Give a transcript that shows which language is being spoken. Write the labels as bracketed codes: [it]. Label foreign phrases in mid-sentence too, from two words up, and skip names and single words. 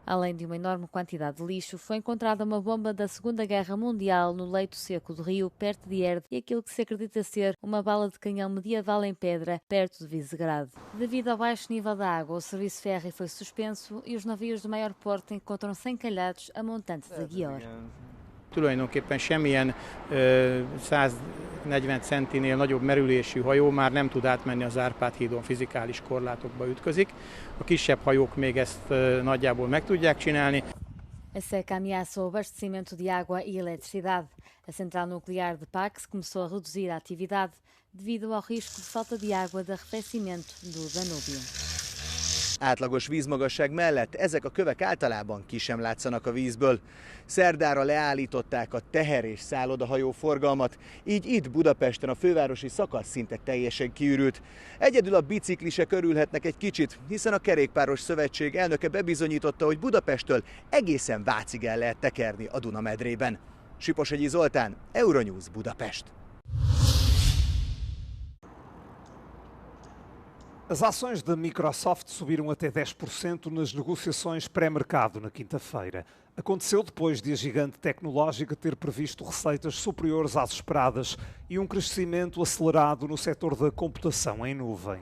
[pt] Além de uma enorme quantidade de lixo, foi encontrada uma bomba da Segunda Guerra Mundial no leito seco do rio, perto de Erd, e aquilo que se acredita ser uma bala de canhão medieval em pedra, perto de Visegrado. Devido ao baixo nível da água, o serviço férreo foi suspenso e os navios de maior porte encontram-se encalhados a montante de Győr. [hu] Tulajdonképpen semmilyen 140 centinél nagyobb merülésű hajó már nem tud átmenni az Árpád-hídon, fizikális korlátokba ütközik. A kisebb hajók még ezt nagyjából meg tudják csinálni. [pt] A seca ameaça o abastecimento de água e eletricidade. A central nuclear de Pax começou a reduzir a atividade devido ao risco de falta de água de arrefecimento do Danúbio. [hu] Átlagos vízmagasság mellett ezek a kövek általában ki sem látszanak a vízből. Szerdára leállították a teher- és szállodahajó forgalmat, így itt Budapesten a fővárosi szakasz szinte teljesen kiürült. Egyedül a biciklisek örülhetnek egy kicsit, hiszen a Kerékpáros Szövetség elnöke bebizonyította, hogy Budapesttől egészen Vácig el lehet tekerni a Duna-medrében. Siposhegyi Zoltán, Euronews, Budapest. [pt] As ações da Microsoft subiram até 10% nas negociações pré-mercado na quinta-feira. Aconteceu depois de a gigante tecnológica ter previsto receitas superiores às esperadas e um crescimento acelerado no setor da computação em nuvem.